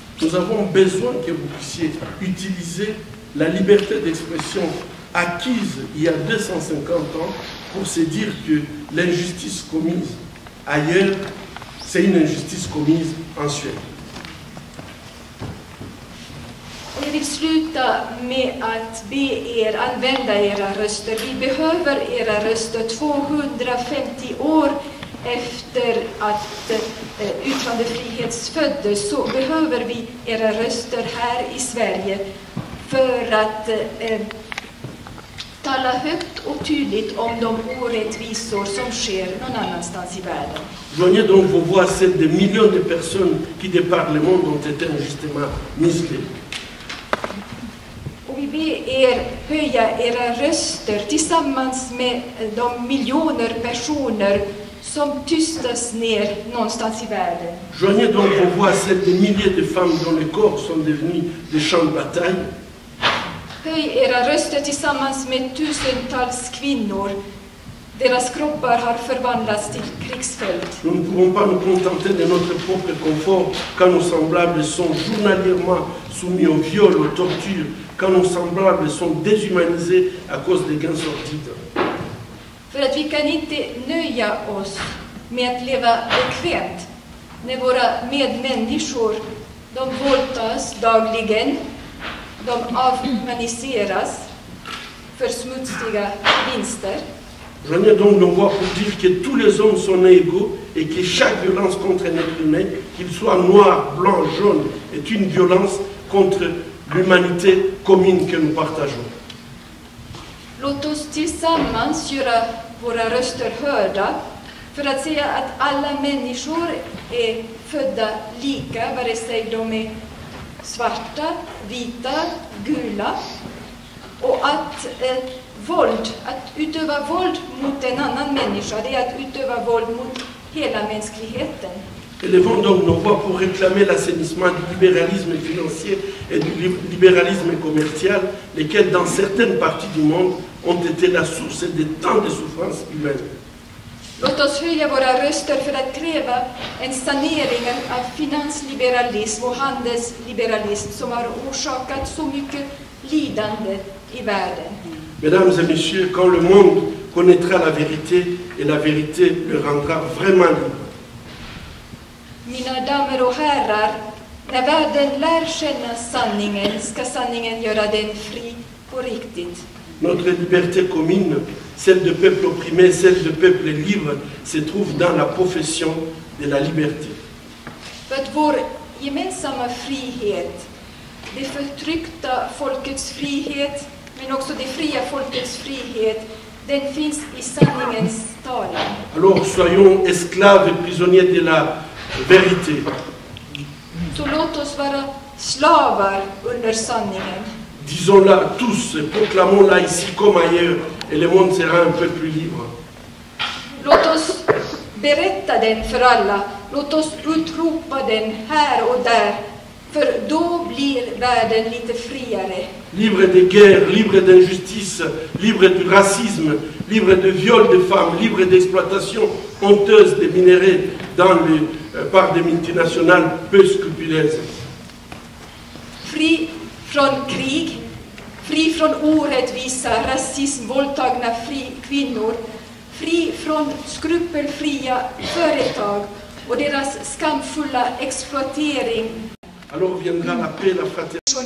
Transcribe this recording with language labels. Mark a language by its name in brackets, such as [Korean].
[French] Nous avons besoin que vous puissiez utiliser la liberté d'expression acquise il y a 250 ans pour se dire que l'injustice commise ailleurs, c'est une injustice commise en Suède. [Swedish] Jag vill sluta med att be er använda era röster. Vi behöver era röster 250 år efter att yttrandefrihet föddes, så behöver vi era röster här i Sverige för att tala högt och tydligt om de orättvisor som sker någon annanstans i världen. [French] Joignez donc vos voix à celles des millions de personnes qui, de par le monde, ont été injustement muselées. [Swedish] Och vi ber er höja era röster tillsammans med de miljoner personer som tystas ner någonstans i världen. [French] Joignez donc vos voix à celles des milliers de femmes dont les corps sont devenus des champs de bataille. [Swedish] Höj era röster tillsammans med tusentals kvinnor. Deras kroppar har förvandlats till krigsfält. [French] Nous ne pouvons pas nous contenter de notre propre confort quand nos semblables sont journalièrement soumis au viol, aux tortures, quand nos semblables sont déshumanisés à cause des gains sordides. [Swedish] För att vi kan inte nöja oss med att leva bekvämt när våra medmänniskor, de våldtas dagligen, de avhumaniseras för smutsiga vinster. [French] Joignez donc nos voix pour dire que tous les hommes sont égaux et que chaque violence contre un être humain, qu'il soit noir, blanc, jaune, est une violence contre l'humanité commune que nous partageons. [Swedish] Låt oss tillsammans göra våra röster hörda för att säga att alla människor är födda lika, vare sig de är svarta, vita, gula, och att att utöva våld mot en annan människa, det är att utöva våld mot hela mänskligheten. [French] Élevons donc nos voix pour réclamer l'assainissement du libéralisme financier et du libéralisme commercial, lesquels dans certaines parties du monde ont été la source de tant de souffrances humaines. [Swedish] Låt oss höja våra röster för att kräva en sanering av finansliberalism och handelsliberalism som har orsakat så mycket lidande i världen. [French] Mesdames et messieurs, quand le monde connaîtra la vérité, et la vérité le rendra vraiment libre. [Swedish] Mina damer och herrar, när världen lär känna sanningen ska sanningen göra den fri på riktigt. [French] Notre liberté commune, celle de peuple opprimé, celle de peuple libre, se trouve dans la profession de la liberté. [Swedish] För att vår gemensamma frihet, det förtryckta folkets frihet, men också det fria folkets frihet, den finns i sanningens talan. [French] Alors soyons esclaves et prisonniers de la vérité. [Swedish] Så låt oss vara slavar under sanningen. [French] Disons-la tous et proclamons-la ici comme ailleurs, et le monde sera un peu plus libre. [Swedish] Låt oss berätta den för alla. Låt oss utropa den här och där. För då blir världen lite friare. [French] Libre de guerre, libre d'injustice, libre du racisme, libre de viol de femmes, libre d'exploitation honteuse des minéraux par des multinationales peu scrupuleuses. [Swedish] Fri från krig, fri från orättvisa, rasism, våldtagna kvinnor, fri från skrupelfria företag och deras skamfulla exploatering. [French] Alors viendra la paix, la fraternité.